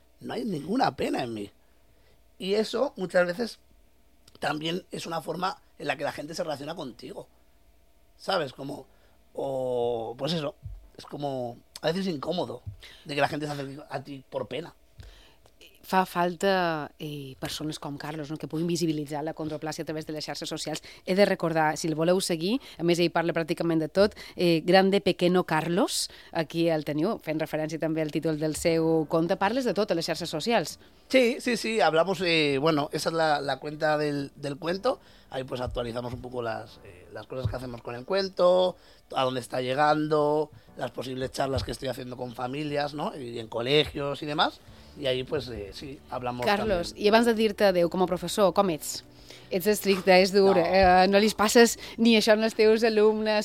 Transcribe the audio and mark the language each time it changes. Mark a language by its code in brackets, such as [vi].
[es] No hay ninguna pena en mí. Y eso muchas veces también es una forma en la que la gente se relaciona contigo. ¿Sabes? Como, o pues eso, es como a veces incómodo de que la gente se acerque a ti por pena. [ca] Fa falta persones com Carlos, no?, que puguin visibilitzar la acondroplàsia a través de les xarxes socials. He de recordar, si el voleu seguir, a més ell parla pràcticament de tot, Grande Pequeno Carlos, aquí el teniu, fent referència també al títol del seu compte. Parles de tot a les xarxes socials. [es] Sí, hablamos, bueno, esa es la cuenta del cuento. Ahí pues actualizamos un poco las cosas que hacemos con el cuento, a dónde está llegando, las posibles charlas que estoy haciendo con familias, ¿no?, y en colegios y demás. I ahí, pues, sí, hablamos. Carlos, también. [ca] I abans de dir-te adéu com a professor, com ets? Ets estricte, és dur, no li passes ni això als teus alumnes.